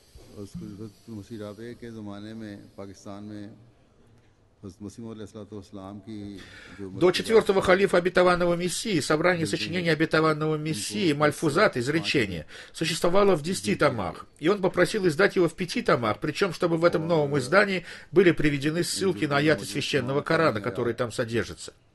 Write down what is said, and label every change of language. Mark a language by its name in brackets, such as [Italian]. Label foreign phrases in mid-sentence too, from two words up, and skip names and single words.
[Urdu] مسیح رابع کے زمانے میں پاکستان میں حضرت مسیح موعود علیہ السلام کی جو [Russian] До четвертого халифа обетованного Мессии собрание сочинений обетованного Мессии Мальфузат, изречение, существовало в 10 томах, и он попросил издать его в 5 томах, причем чтобы в этом новом издании были приведены ссылки на аяты священного Корана, которые там содержатся.